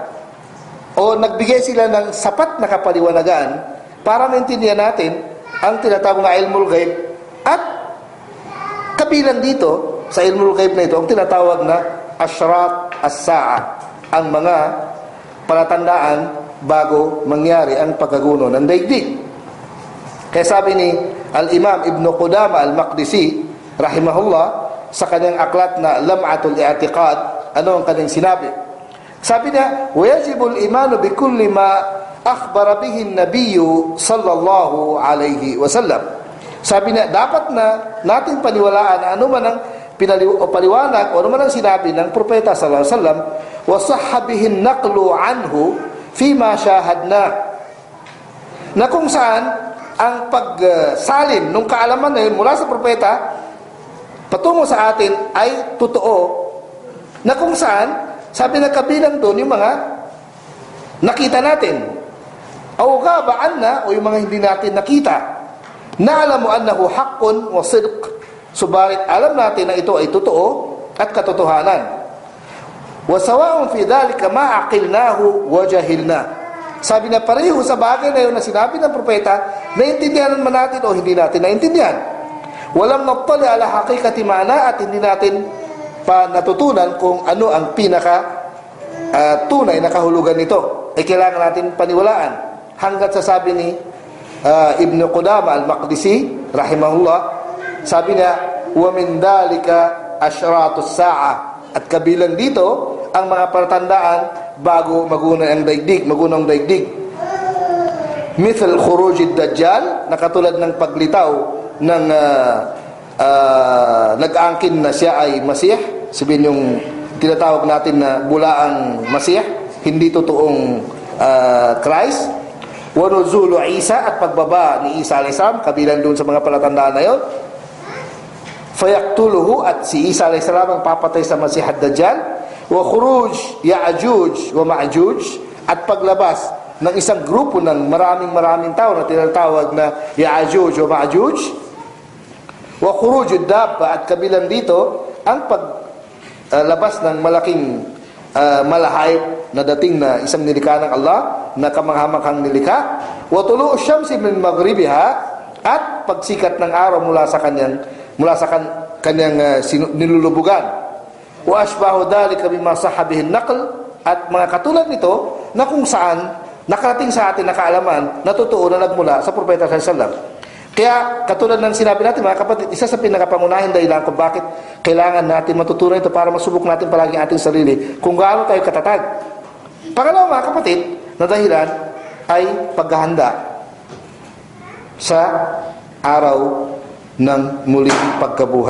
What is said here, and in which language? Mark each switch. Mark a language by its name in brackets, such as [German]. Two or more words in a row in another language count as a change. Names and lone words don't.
[Filipino] o nagbigay sila ng sapat na kapaliwanagan para maintindihan natin ang tinatawag na [Arabic] علم الغيب, [Filipino] at kabilang dito sa [Arabic] علم الغيب [Filipino] na ito ang tinatawag na [Arabic] أشراط الساعة, [Filipino] ang mga palatandaan bago mangyari ang pagkaguno ng daigdig. Kaya sabi ni Al-Imam Ibn Qudama Al-Maqdisi rahimahullah sa kanyang aklat na Lam'atul I'tiqad, ano ang kanyang sinabi? Sabi niya, [Arabic] وَيَجِبُ الْإِيمَانُ بِكُلِّ مَا أَخْبَرَ بِهِ النَّبِيُّ صَلَّى اللَّهُ عَلَيْهِ وَسَلَّمَ. [Filipino] Sabi niya, dapat na nating paniwalaan ano man ang paliwanag o ano man ang sinabi ng propeta [Arabic] صلى الله عليه وسلم, وَصَحَّ بِهِ النَّقْلُ عَنْهُ فِيمَا شَاهَدْنَا, [Filipino] na kung saan ang pagsalin ng kaalaman na yun mula sa propeta patungo sa atin ay totoo, na kung saan sabi na kabilang doon yung mga nakita natin, o gabaan na, o yung mga hindi natin nakita, na alam mo [Arabic] أنه حق وصدق, [Filipino] subalit alam natin na ito ay totoo at katotohanan. [Arabic] وسواء في ذلك ما عقلناه وجهلنا. [Filipino] Sabi na pareho sa bagay na yun na sinabi ng propeta, naintindihan man natin o hindi natin naintindihan. [Arabic] ولم نطلع على حقيقة معنى, [Filipino] at hindi natin pa natutunan kung ano ang pinaka tunay na kahulugan nito. Ay kailangan natin paniwalaan hanggat sa sabi ni Ibn Qudama Al-Maqdisi rahimahullah, sabi niya, [Arabic] ومن ذلك أشراط الساعة, [Filipino] at kabilang dito ang mga palatandaan bago magunang daigdig. [Arabic] مثل خروج الدجال, [Filipino] na katulad ng paglitaw ng nag-angkin na siya ay Masih, sabihin yung tinatawag natin na bulaang Masih, hindi totoong Christ. [Arabic] ونزول عيسى, [Filipino] at pagbaba ni Isa [Arabic] عليه السلام, [Filipino] kabilang doon sa mga palatandaan na yun. Fayaktuluhu, at si Isa [Arabic] عليه السلام [Filipino] ang papatay sa Masih ad-Dajjal. [Arabic] وخروج يأجوج ومأجوج, [Filipino] at paglabas ng isang grupo ng maraming tao na tinatawag na Ya'juj wa Ma'juj. [Arabic] وخروج الدابة, [Filipino] at kabilang dito ang paglabas ng malaking malahayop na dating na isang nilikha ng Allah, na kamanghamanghang nilikha. [Arabic] وطلوع الشمس من مغربها, [Filipino] at pagsikat ng araw mula sa kanyang nilulubugan. [Arabic] وأشباه ذلك بما صح به النقل, [Filipino] at mga katulad nito na kung saan nakarating sa atin na kaalaman na totoo na nagmula sa propeta [Arabic] صلى الله عليه وسلم. [Filipino] Kaya katulad ng sinabi natin mga kapatid, isa sa pinakapangunahing dahilan kung bakit kailangan natin matutunan ito para masubok natin palagi ang ating sarili kung gaano tayo katatag. Pangalawa mga kapatid na dahilan ay paghahanda sa araw ng muling pagkabuhay.